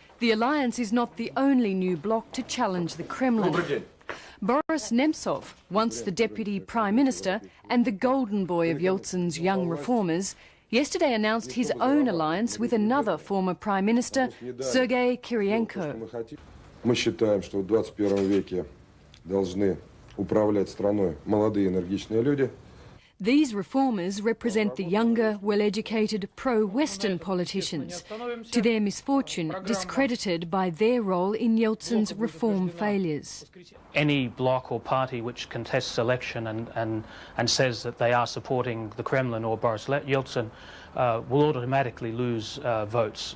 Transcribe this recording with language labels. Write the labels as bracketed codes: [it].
[en] The alliance is not the only new bloc to challenge the Kremlin. Boris Nemtsov, once the deputy prime minister and the golden boy of Yeltsin's young reformers, yesterday announced his own alliance with another former prime minister, Sergei Kirienko. [ru] Мы считаем, что в 21 веке должны управлять страной молодые энергичные люди. [en] These reformers represent the younger, well-educated, pro-Western politicians, to their misfortune discredited by their role in Yeltsin's reform failures. Any bloc or party which contests election and says that they are supporting the Kremlin or Boris Yeltsin will automatically lose votes.